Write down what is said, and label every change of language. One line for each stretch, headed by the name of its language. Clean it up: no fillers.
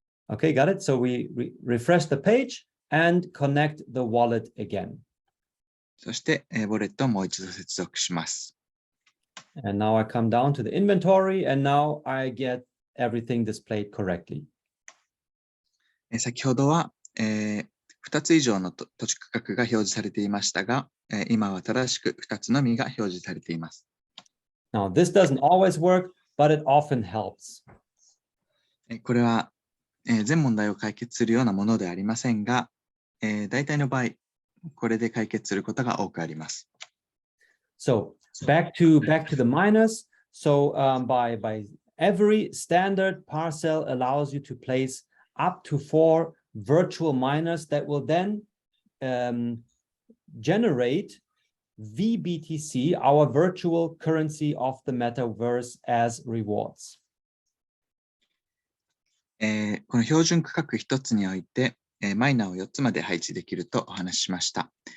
English: Okay, got it. So we refresh the page and connect the wallet again.
Japanese: そして、ウォレットをもう一度接続します。
English: And now I come down to the inventory, and now I get everything displayed correctly.
Japanese: 先ほどは、2つ以上の土地区画が表示されていましたが、今は正しく2つのみが表示されています。
English: Now, this doesn't always work, but it often helps.
Japanese: これは、全問題を解決するようなものではありませんが、大体の場合、これで解決することが多くあります。
English: So back to the miners. So by every standard parcel allows you to place up to 4 virtual miners that will then generate VBTC, our virtual currency of the metaverse, as rewards.
Japanese: この標準区画1つにおいて、マイナーを4つまで配置できるとお話ししました。